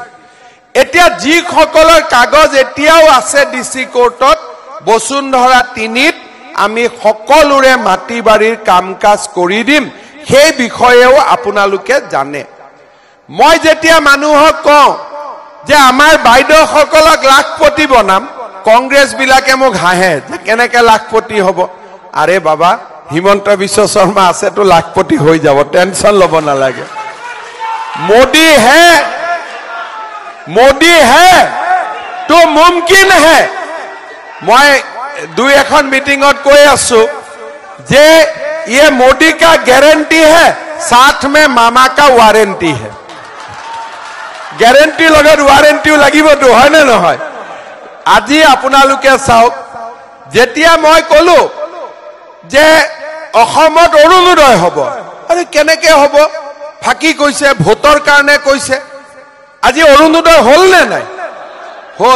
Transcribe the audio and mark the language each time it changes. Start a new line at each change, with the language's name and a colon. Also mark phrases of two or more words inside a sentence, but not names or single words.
Assamese: এতিয়া যিসকলৰ কাগজ এতিয়াও আছে ডিসি কোৰ্টত, বসুন্ধৰা 3ত আমি সকলোৰে মাটি বাৰীৰ কাম কাজ কৰি দিম, সেই বিষয়েও আপোনালোকে জানে। মই যেতিয়া মানুহক কওঁ যে আমাৰ বাইদেউসকলক লাখপতি বনাম, কংগ্ৰেছ বিলাকে মোক হাঁহে যে কেনেকে লাখপতি হ'ব। আৰে বাবা, হিমন্ত বিশ্ব শৰ্মা আছেতো, লাখপতি হৈ যাব, টেনশন ল'ব নালাগে।
Hindi: मोदी है तो मुमकिन है। मैं 2-1
Assamese: মিটিংত কৈ আছো যে
Hindi: ये मोदी का गारंटी है, साथ में मामा का वारंटी है।
Assamese: गारंटी লগত वारंटी লাগিবতো, হয় না নহয়। আজি আপোনালোকে চাওক, যেতিয়া মই কলো যে অসমত অৰুণোদয় হ'ব, আৰে কেনেকে হ'ব, ফাঁকি কৈছে, ভোটৰ কাৰণে কৈছে। আজি অৰুণোদয় হল নে নাই? হল।